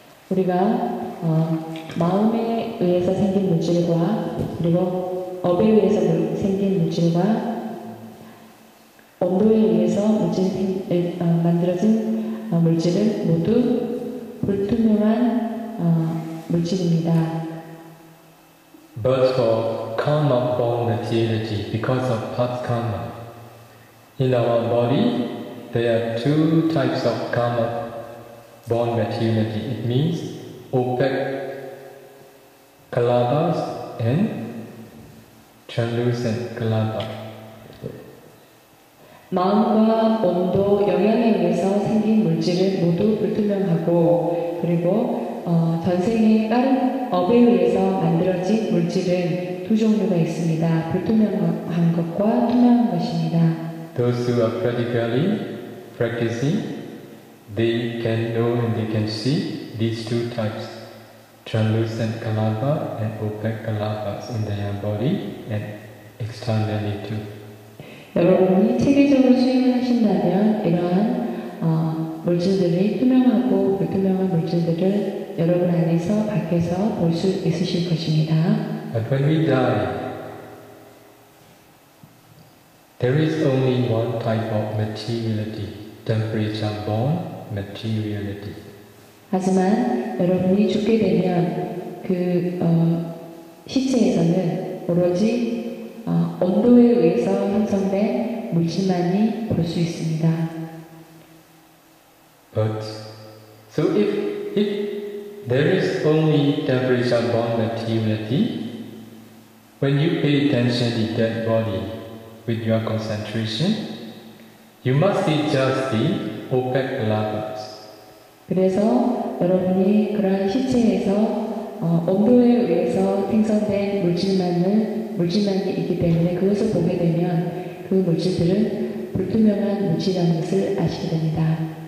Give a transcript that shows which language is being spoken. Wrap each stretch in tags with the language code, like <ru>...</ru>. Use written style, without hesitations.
<ko>우리가 마음에 의해서 생긴 물질과 그리고 업에 의해서 생긴 물질과 온도에 의해서 만들어진 물질은 모두 불투명한 물질입니다.</ko> <en>But for karma-born materiality, because of past karma, in our body there are two types of karma-born materiality. It means opaque kalabas and translucent kalabas.</en> <ko>마음과 온도, 영향에 의해서 생긴 물질은 모두 불투명하고 그리고 전생의 다른 업에 의해서 만들어진 물질은 두 종류가 있습니다. 불투명한 것과 투명한 것입니다.</ko> <en>Those who are practicing, they can know and they can see these two types, translucent kalaba and opaque kalabas in their body and externally too.</en> <ko>여러분이 체계적으로 수행을 하신다면 이러한 물질들이 투명하고 불투명한 물질들을 여러분 안에서 밖에서 볼 수 있으실 것입니다.</ko> <en>But when we die, there is only one type of materiality, temperature-born materiality.</en> <ko>하지만 여러분이 죽게 되면 그 시체에서는 오로지 온도에 의해서 형성된 물질만이 볼 수 있습니다.</ko> <en>But so if there is only temperature-born materiality, when you pay attention to that body with your concentration, you must see just the opaque kalabas.</en> <ko>그래서 여러분이 그러한 시체에서 온도에 의해서 생성된 물질만이 있기 때문에 그것을 보게 되면 그 물질들은 불투명한 물질이라는 것을 아시게 됩니다.</ko>